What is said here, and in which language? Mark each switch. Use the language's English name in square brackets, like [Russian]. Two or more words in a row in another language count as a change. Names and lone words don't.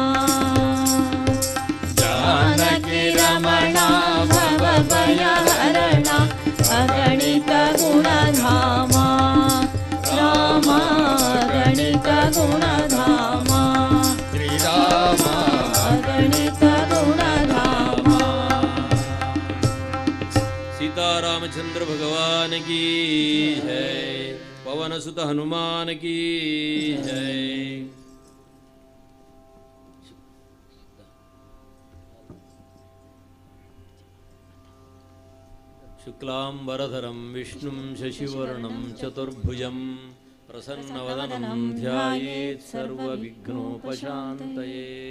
[Kannada] ಜಾನಕಿ ರಮಣ ಭವ ಭಯಹರಣ ಅಗಣಿತ ಗುಣಧಾಮ. ರಾಮ ಅಗಣಿತ ಗುಣಧಾಮ. ಶ್ರೀರಾಮ ಅಗಣಿತ ಗುಣಧಾಮ. [Hindi] सीतारामचंद्र भगवान की जय. पवन सुत हनुमान की जय. [Sanskrit] शुक्लांबरधरं विष्णुं शशिवर्णं चतुर्भुजं प्रसन्नवदनं ध्यायेत् सर्वविघ्नोपशान्तये.